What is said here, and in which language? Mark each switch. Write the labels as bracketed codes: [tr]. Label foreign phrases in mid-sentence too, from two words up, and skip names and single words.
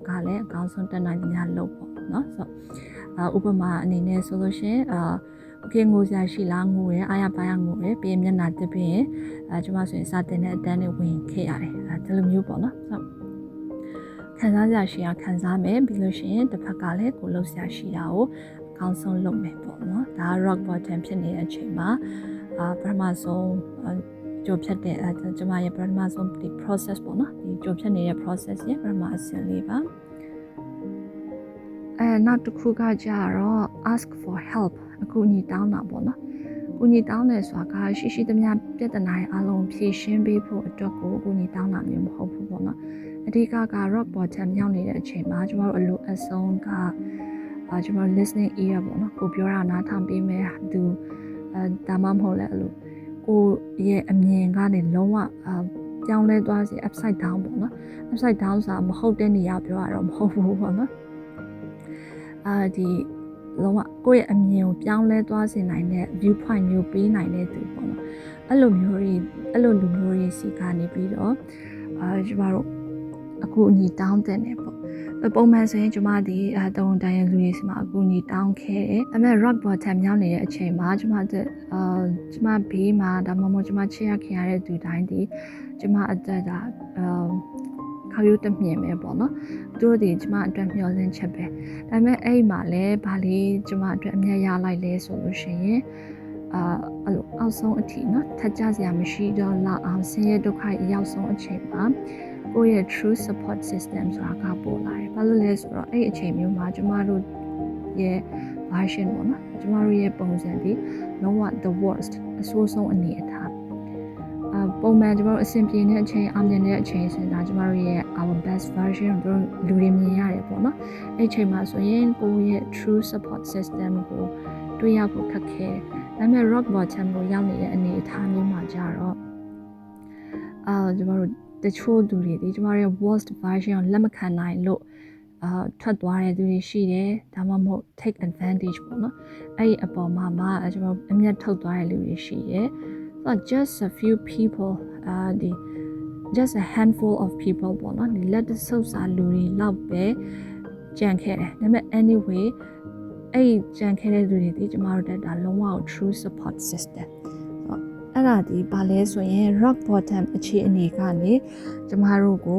[my] က်ကလည်းအကောင်းဆုံးတက်နိုင်တဲ့များလုပ်ပေါ့နော်ဆိုတော့ဥပမာအနေနဲ့ဆိုလို့ရှိရင်okay ငိုစရာရှိလားငိုရအားရ ပါရငိုရပြီးမျက်နှာတက်ပြီးရင်ကျမဆိုရင်စတင်တဲ့အတန်းတွေဝင်ခဲ့ရတယ်ဒီလိုမျိုးပေါ့နော်ဆိုတော့ခံစားစရာရှိတာခံစားမယ်ပြီးလို့ရှိရင်တစ်ဖက်ကလည်းကိုလှုပ်ရှားရှိတာကိုအကောင်းဆုံးလုပ်မယ်ပေါ့နော်ဒါ [en] rock bottom [my] ဖြစ်နေတဲ့အချိန်မှာပထမဆုံးကြိုဖြတ်တဲ့ကျမရဲ့ပထမဆုံးဒီ process ပေါ့နော်ဒီကြိုဖြတ်နေတဲ့ process ရဲ့ပထမအဆင့်လေးပါ နောက်တစ်ခုကကြတော့ [en] ask for help [my] အကူအညီတောင်းတာပေါ့နော်အကူအညီတောင်းတယ်ဆိုတာကရှိသမျှပြဿနာရဲ့အလုံးဖြေရှင်းပေးဖို့အတွက်ကိုအကူအညီတောင်းတာမျိုးမဟုတ်ဘူးပေါ့နော်အဓိက [en] rock bottom [my] ရောက်နေတဲ့အချိန်မှာကျမတို့အလိုအဆုံးကကျမ [en] listening ear [my] ပေါ့နော်ကိုပြောတာနားထောင်ပေးမယ်သူဒါမှမဟုတ်လဲအဲ့လိုကိုရဲ့အမြင်ကနေလုံးဝပြောင်းလဲသွားစေ [en] upside down [my] ပေါ့နော် [en] upside down [my] ဆိုတာမဟုတ်တဲ့နေရာ ပြောရတော့မဟုတ်ဘူးပေါ့နော်ဒီလုံးဝကိုယ့်ရဲ့အမြင်ကိုပြောင်းလဲသွားစေနိုင်တဲ့ [en] view point [my] မျိုးပေးနိုင်တဲ့သူပေါ့နော်အဲ့လိုလူမျိုးတွေစီကနေပြီးတော့ကျမတို့အခုအညီတောင်းတဲ့နေပေါ့ပုံမှန်ဆိုရင်ကျမဒီတုံတန်ရလူတွေစီမှာအကူအညီတောင်းခဲ့တယ်ဒါပေမဲ့ [en] rock bottom [my] ရောက်နေတဲ့အချိန် မှာကျမဘေးမှာဒါမှမဟုတ်ကျမချစ်ရခင်ရတဲ့သူတိုင်းဒီကျမအသက်တာခေါရုပ်တမြင်ပဲပေါ့နော်သူတို့ဒီကျမအတွက်မျှော်လင့်ချက်ပဲဒါပေမဲ့အဲ့မှာလည်းဗာလေးကျမအတွက်အမြတ်ရလိုက်လဲဆိုလို့ရှိရင် အဲ့လိုအောက်ဆုံးအထိနော်ထပ်ကြစရာမရှိတော့လောက်အောင်ဆင်းရဲဒုက္ခရောက်ဆုံးအချိန်မှာကိုယ့်ရဲ့ [en] true support system [my] ဆိုတာကပေါ်လာတယ်ဘာလို့လဲဆိုတော့အဲ့အချိန်မျိုးမှာကျမတို့ ရဲ့ version ပေါ့နော်ကျမတို့ရဲ့ပုံစံဒီလုံးဝ [en] the worst [my] အဆိုးဆုံးအနေအထားပုံမှန်ကျမတို့အဆင်ပြေတဲ့အချိန်အောင်မြင်တဲ့အချိန် ဆိုတော့ကျမတို့ရဲ့ [en] our best version [my] ကိုလူတွေမြင်ရတယ်ပေါ့နော်အဲ့ချိန်မှာဆိုရင်ကိုယ့်ရဲ့ [en] true support system [my] ကိုတွေ့ရဖို့ခက်ခဲဒါပေမဲ့ [en] rock bottom [my] ကိုရောက်နေတဲ့အနေအထားမျိုးမှာကြတော့ကျမတို့တချို့သူတွေဒီကျမတို့ရဲ့ [en] worst version [my] ကိုလက်မခံနိုင်လို့ထွက်သွားတဲ့သူတွေရှိတယ်ဒါမှမဟုတ် [en] take advantage [my] ပေါ့နော်အဲ့ဒီအပေါ်မှာကျမတို့အမျက်ထုတ်သွားတဲ့လူတွေရှိတယ် [en] so just a few people just a handful of people [my] ပေါ့နော်ဒီလက်တဆုပ်စာလူတွေလောက်ပဲကြံခဲ့တယ်ဒါပေမဲ့ anyway အဲ့ကြံခဲ့တဲ့လူတွေဒီကျမတို့တက်တာလုံးဝ [en] true support system [my] အဲ့ဒါဒီဘာလဲဆိုရင် [en] rock bottom [my] အခြေအနေကနေကျမတို့ကို